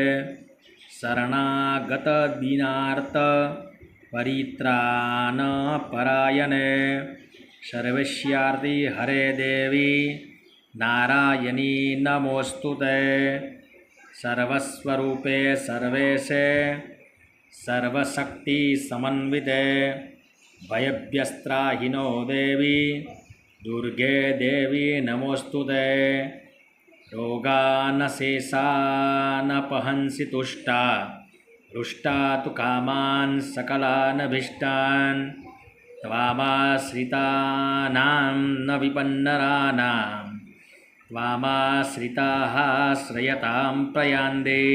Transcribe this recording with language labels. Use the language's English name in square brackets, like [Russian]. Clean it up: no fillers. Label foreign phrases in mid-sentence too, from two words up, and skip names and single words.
[Sanskrit] શરણાગત દીનાર્થ પરિત્રાણ પરાયણે સર્વસ્યાર્થી હરે દેવી નારાયણી નમોસ્તુતે. સર્વસ્વરૂપે સર્વેશે સર્વશક્તિ સમન્વિતે ભયભ્યસ્ત્રાહિનો દેવી दुर्गे देवी नमोऽस्तुते। रोगान् शेषानपहंसि तुष्टा, हृष्टा तु कामान् सकलानभीष्टान्। त्वामाश्रितानां न विपन्नराणां, त्वामाश्रिताः श्रयतां प्रयान्ते।